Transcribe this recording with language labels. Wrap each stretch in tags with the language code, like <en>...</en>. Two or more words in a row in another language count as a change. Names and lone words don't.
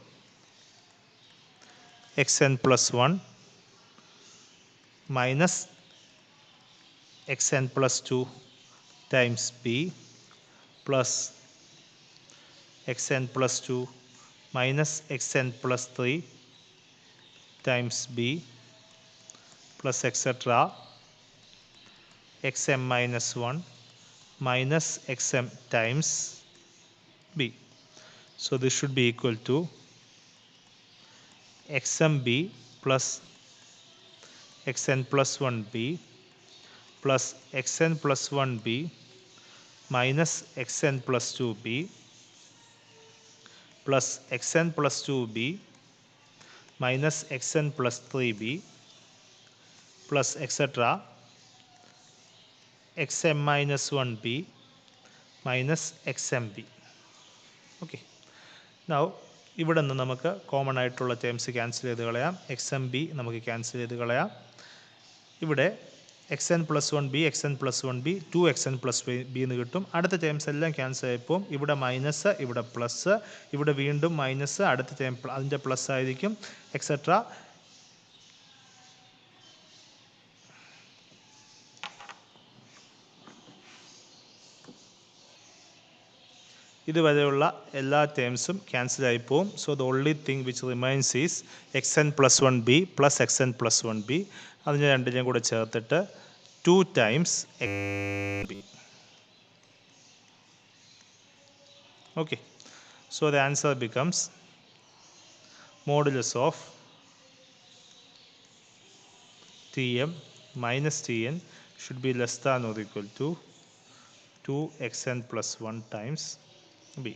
<en>x n plus one minus x n plus two times b plus x n plus two minus x n plus three times b plus etcetera x m minus one minus x m times b. So this should be equal to xmb plus xn plus 1b plus xn plus 1b minus xn plus 2b plus xn plus 2b minus xn plus 3b plus etc. xm minus 1b minus xmb. okay, now</en> <ml>ഇവിടെ നിന്ന് നമുക്ക് കോമൺ ആയിട്ടുള്ള ടേംസ് ക്യാൻസൽ ചെയ്ത് കളയാം.</ml> <en>x m b</en> <ml>നമുക്ക് ക്യാൻസൽ ചെയ്ത് കളയാം. ഇവിടെ</ml> <en>x n plus one b x n plus one b two x n plus b</en> <ml>എന്ന് കിട്ടും. അടുത്ത ടേംസ് എല്ലാം ക്യാൻസൽ ആയപ്പോൾ ഇവിടെ മൈനസ്, ഇവിടെ പ്ലസ്, ഇവിടെ വീണ്ടും മൈനസ്, അടുത്ത ടേം അതിൻ്റെ പ്ലസ് ആയിരിക്കും, എക്സെട്ര. ഇതുവരെയുള്ള എല്ലാ ടേംസും ക്യാൻസൽ ആയി പോവും.</ml> <en>So the only thing which remains is x n plus one b plus x n plus one b.</en> <ml>അതിന് രണ്ടിനെയും കൂടെ ചേർത്തിട്ട്</ml> <en>two times b. Okay, so the answer becomes modulus of t m minus t n should be less than or equal to 2xn plus one times b.</en>